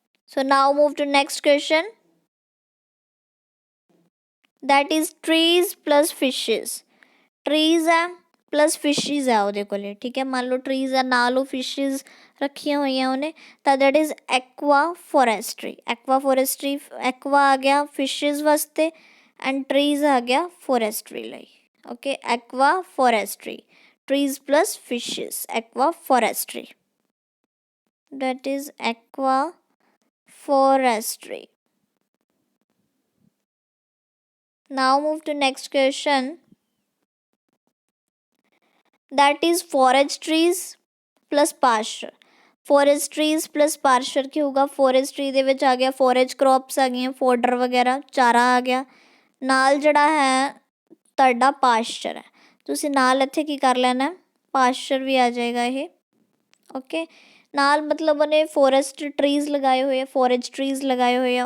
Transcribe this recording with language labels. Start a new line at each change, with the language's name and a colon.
English: So now move to next question, that is trees plus fishes।
Punjabi: trees ਹੈ plus ਫਿਸ਼ਿਜ਼ ਹੈ ਉਹਦੇ ਕੋਲ। ਠੀਕ ਹੈ, ਮੰਨ ਲਓ ਟਰੀਜ਼ ਹੈ, ਨਾਲ ਉਹ ਫਿਸ਼ਿਜ਼ ਰੱਖੀਆਂ ਹੋਈਆਂ ਉਹਨੇ, ਤਾਂ
English: That is aqua forestry.
Punjabi: Aqua forestry, aqua ਆ ਗਿਆ ਫਿਸ਼ਿਜ਼ ਵਾਸਤੇ ਐਂਡ ਟਰੀਜ਼ ਆ ਗਿਆ ਫੋਰੈਸਟਰੀ ਲਈ। Okay, aqua forestry, trees plus ਫਿਸ਼ਿਜ਼, aqua forestry,
English: That is aqua forestry. Now move to next question, that is forestries plus pasture.
Punjabi: ਫੋਰੈਸਟਰੀਜ਼ plus ਪਾਰਸ਼ਰ ਕੀ ਹੋਊਗਾ, forestry ਦੇ ਵਿੱਚ ਆ ਗਿਆ ਫੋਰੇਜ ਕ੍ਰੌਪਸ ਆ ਗਈਆਂ, ਫੋਡਰ ਵਗੈਰਾ ਚਾਰਾ ਆ ਗਿਆ, ਨਾਲ ਜਿਹੜਾ ਹੈ ਤੁਹਾਡਾ ਪਾਸਚਰ ਹੈ, ਤੁਸੀਂ ਨਾਲ ਇੱਥੇ ਕੀ ਕਰ ਲੈਣਾ, ਪਾਸਚਰ ਵੀ ਆ ਜਾਏਗਾ ਇਹ। ਓਕੇ, ਨਾਲ ਮਤਲਬ ਉਹਨੇ ਫੋਰੈਸਟ ਟਰੀਜ਼ ਲਗਾਏ ਹੋਏ ਆ, ਫੋਰੇਜ ਟਰੀਜ਼ ਲਗਾਏ ਹੋਏ ਆ।